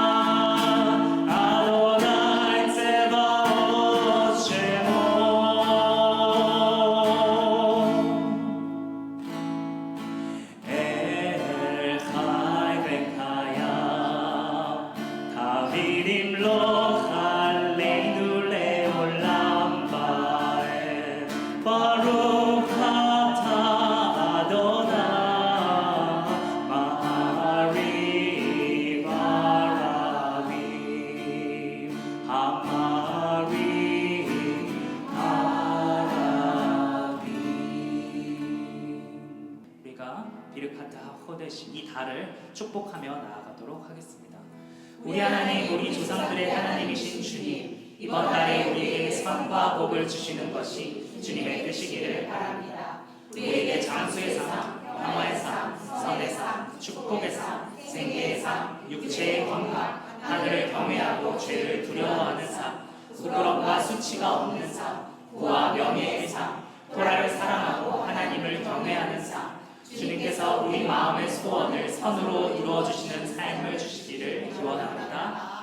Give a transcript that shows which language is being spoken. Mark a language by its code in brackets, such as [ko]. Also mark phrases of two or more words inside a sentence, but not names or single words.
[he] אדוני צבאות שמו חי וקיים תמיד ימלוך עלינו לעולם ועד ברוך אתה אדוני מעריב ערבים המעריב ערבים [ko] 우리가 [he] ברכת חודש [ko] 이 달을 축복하며 나아가도록 하겠습니다. 우리 하나님, 우리 조상들의 하나님이신 주님, 이번 달에 우리에게 상과 복을 주시는 것이 주님의 뜻이기를 바랍니다. 우리에게 장수의 상, 평화의 상, 선의 상, 축복의 상, 생계의 상, 육체의 건강, 하늘을 경외하고 죄를 두려워하는 상, 부끄럼과 수치가 없는 상, 부와 명예의 상, 토라를 사랑하고 하나님을 경외하는 상, 주님께서 우리 마음의 소원을 선으로 이루어주시는 삶을 주시기를 기원합니다.